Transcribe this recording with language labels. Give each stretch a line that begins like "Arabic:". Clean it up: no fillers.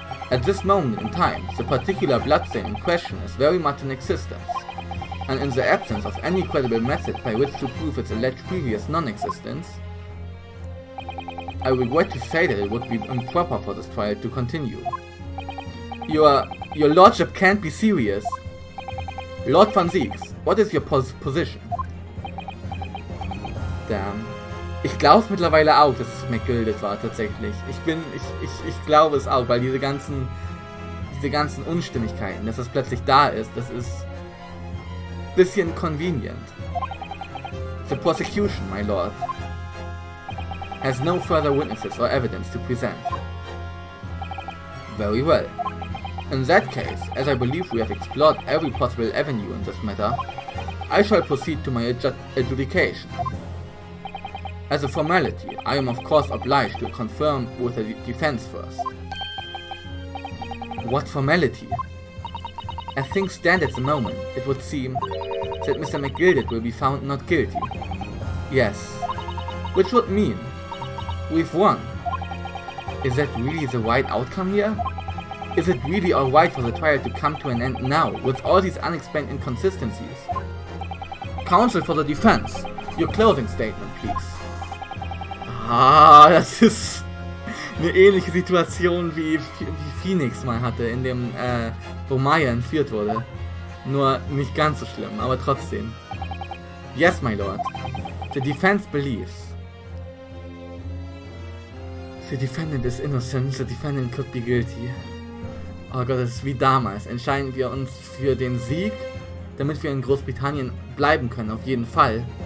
English: At this moment in time, the particular bloodstain in question is very much in existence, and in the absence of any credible method by which to prove its alleged previous non-existence, I regret to say that it would be improper for this trial to continue. Your lordship can't be serious. Lord Van Zieks, what is your position? Damn.
German: Ich glaube es mittlerweile auch, dass es McGilded war, tatsächlich. Ich glaube es auch, weil diese ganzen Unstimmigkeiten, dass es plötzlich da ist, das ist bisschen convenient.
English: The prosecution, my lord, has no further witnesses or evidence to present. Very well. In that case, as I believe we have explored every possible avenue in this matter, I shall proceed to my adjudication. As a formality, I am of course obliged to confirm with the defense first. What formality? As things stand at the moment, it would seem that Mr. McGilded will be found not guilty. Yes. Which would mean we've won. Is that really the right outcome here? Is it really alright for the trial to come to an end now, with all these unexplained inconsistencies? Counsel for the defense, your closing statement, please.
German: Ah, das ist eine ähnliche Situation wie Phoenix mal hatte, in dem, wo Maya entführt wurde. Nur nicht ganz so schlimm, aber trotzdem.
English: Yes, my lord. The defense believes. The defendant is innocent, the defendant could be guilty.
German: Oh Gott, das ist wie damals. Entscheiden wir uns für den Sieg, damit wir in Großbritannien bleiben können, auf jeden Fall.